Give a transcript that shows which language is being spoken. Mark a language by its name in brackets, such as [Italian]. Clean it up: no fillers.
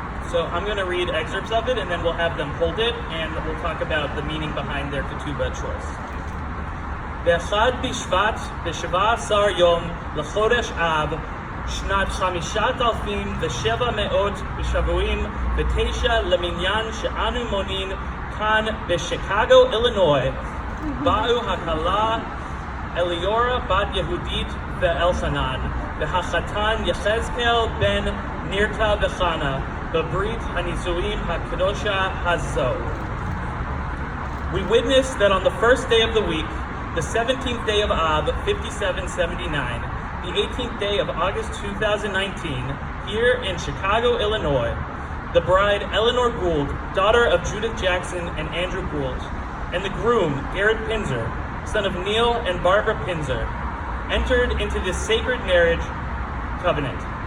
[English] So I'm going to read excerpts of it, and then we'll have them hold it, and we'll talk about the meaning behind their ketubah choice. [Hebrew] באחד בשבט, ב-17 יום לחודש אב, שנת 5,709 למניין שאנו מונים כאן בשיקגו, אילינוי, באו הכלה אליורה בת יהודית ואלחנן, והחתן יחזקאל בן נרקה וחנה, בברית הנישואים הקדושה הזו. [English] We witness that on the first day of the week, the 17th day of Ab, 5779, the 18th day of August 2019, here in Chicago, Illinois, the bride, Eleanor Gould, daughter of Judith Jackson and Andrew Gould, and the groom, Garrett Pinzer, son of Neil and Barbara Pinzer, entered into this sacred marriage covenant.